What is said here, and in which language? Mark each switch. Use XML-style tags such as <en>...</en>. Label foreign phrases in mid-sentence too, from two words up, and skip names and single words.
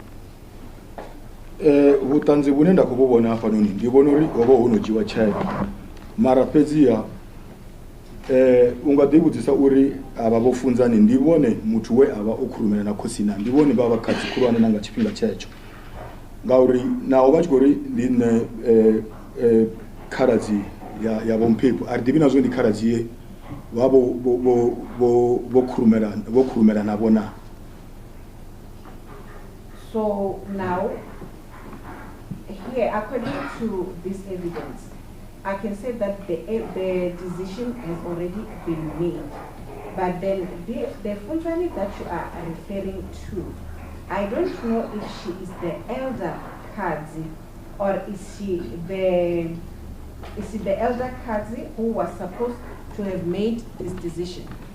<ve>vhuṱanzi vhune nda khou vhu vhona hafhanoni ndi vhona uri ho vha ho no dzhiiwa tsheo mara fhedziha u nga ḓi vhudzisa uri avha vho funzani ndi vhone muthu we avha o khurumela na khosi na ndi vhone vha khazi khulwane na nga tshifhinga tshetsho ngauri naho vha tshi khou ri ndi nne khaladzi ya Vho Mphephu a ri ḓivhi na zwo ndi khaladzi ye vha vho khurumela navho na.</ve> <en>So now here according to this evidence I can say that the decision has already been made. But then the Funzani that you are referring to, I don't know if she is the elder Kazi or is she the elder Kazi who was supposed to have made this decision?</en>